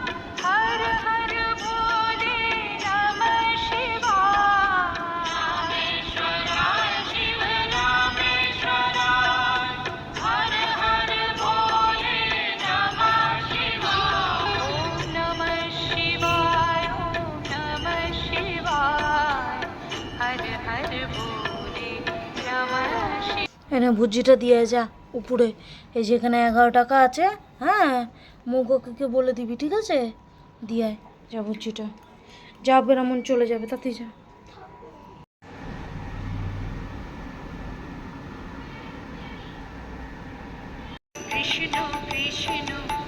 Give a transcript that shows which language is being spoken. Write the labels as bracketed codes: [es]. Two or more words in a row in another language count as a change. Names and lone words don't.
[sa] हर हर भोले नमः शिवाय रामेश्वराय शिव रामेश्वराय हर हर भोले नमः शिवाय ओम नमः शिवाय ओम नमः शिवाय हर हर भोले नमः शिवाय। [bn] এনে ভুজিটা দিয়ে যা উপরে, এই যেখানে 11 টাকা আছে, হ্যাঁ মুগকে বলে দিবি, ঠিক আছে? দিয়ে যা ভুজিটা, যা বেরামন চলে যাবে, তাতেই যা। কৃষ্ণ কৃষ্ণ